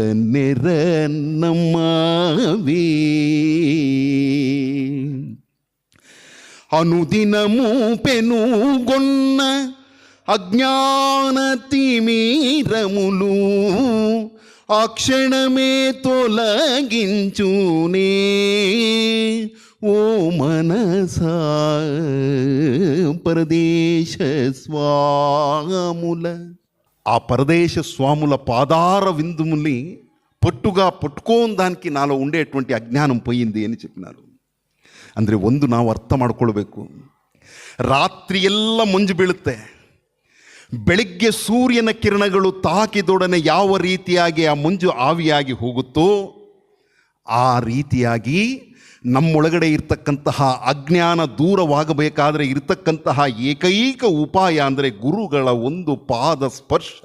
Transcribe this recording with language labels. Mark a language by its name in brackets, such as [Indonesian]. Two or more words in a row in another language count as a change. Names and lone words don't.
[Telugu] నెరనమ్మవే అనుదినము పెనుగొన్న అజ్ఞాన తిమిరములు ఆ క్షణమే తొలగించునే ఓ మనసా పరదేశ స్వాముల. ఆ పరదేశ స్వాముల పాదార విందుముల్ని పట్టుగా పట్టుకోని దానికి నాలో ఉండేటువంటి అజ్ఞానం పోయింది అని చెప్పినారు. [Kannada] ಅಂದರೆ ಒಂದು ನಾವು ಅರ್ಥ ಮಾಡ್ಕೊಳ್ಬೇಕು, ರಾತ್ರಿ ಎಲ್ಲ ಮಂಜು ಬೀಳುತ್ತೆ, ಬೆಳಗ್ಗೆ ಸೂರ್ಯನ ಕಿರಣಗಳು ತಾಕಿದೊಡನೆ ಯಾವ ರೀತಿಯಾಗಿ ಆ ಮಂಜು ಆವಿಯಾಗಿ ಹೋಗುತ್ತೋ ಆ ರೀತಿಯಾಗಿ ನಮ್ಮೊಳಗಡೆ ಇರ್ತಕ್ಕಂತಹ ಅಜ್ಞಾನ ದೂರವಾಗಬೇಕಾದರೆ ಇರ್ತಕ್ಕಂತಹ ಏಕೈಕ ಉಪಾಯ ಅಂದರೆ ಗುರುಗಳ ಒಂದು ಪಾದ ಸ್ಪರ್ಶ.